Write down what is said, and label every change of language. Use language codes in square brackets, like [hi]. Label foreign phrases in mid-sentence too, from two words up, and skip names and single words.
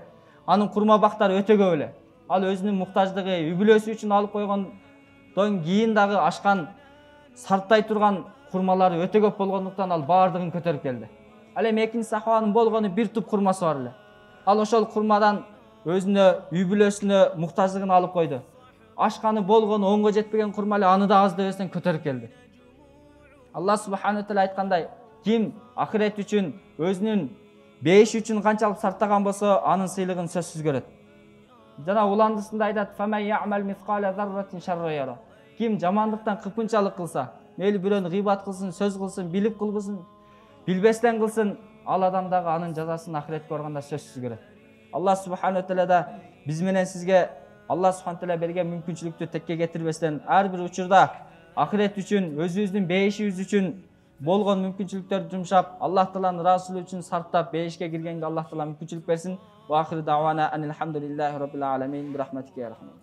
[ky] Анын курма бактары өтө көп эле. Ал өзүнүн муктаждыгы, үй-бүлөсү үчүн алып койгондон кийин дагы ашкан, сарттай турган курмалары өтө көп болгондуктан ал баардыгын көтөрүп келди. Ал эми экинчи сахабанын болгону бир туп курмасы бар эле. Ал ошол курмадан өзүнө, үй-бүлөсүнө муктаждыгын алып койду. Ашканы болгону оңго жетпеген курма эле, аны да аздебестен көтөрүп келди. [ar] الله سبحانه وتعالى [ky] айткандай, ким ахирет үчүн, өзүнүн бейиши үчүн канчалык сарптаган болсо, анын сыйлыгын сөзсүз көрөт. Жана уландысында айтат: [ar] "فمن يعمل مثقال ذرة شرا يره." [ky] Ким жамандыктан кыпынчалык кылса, мейли бирөөнү гыйбат кылсын, сөз кылсын, билип кылбысын, билбестен кылсын, ал адам дагы анын жазасын ахиретке барганда сөзсүз көрөт. [ar] الله سبحانه وتعالى [ky] да биз менен сизге [ar] الله سبحانه وتعالى [ky] берген мүмкүнчүлүктү текке кетирбестен, ар бир учурда ахирет үчүн, өзүбүздүн бейишибиз үчүн болгон мүмкүнчүлүктөрдү жумшап, Аллах Тааланын ыраазычылыгы үчүн сарптап бейишке киргенге Аллах Таала мүмкүнчүлүк берсин. [ar] وآخر دعوانا أن الحمد لله رب العالمين برحمتك يا رحمن.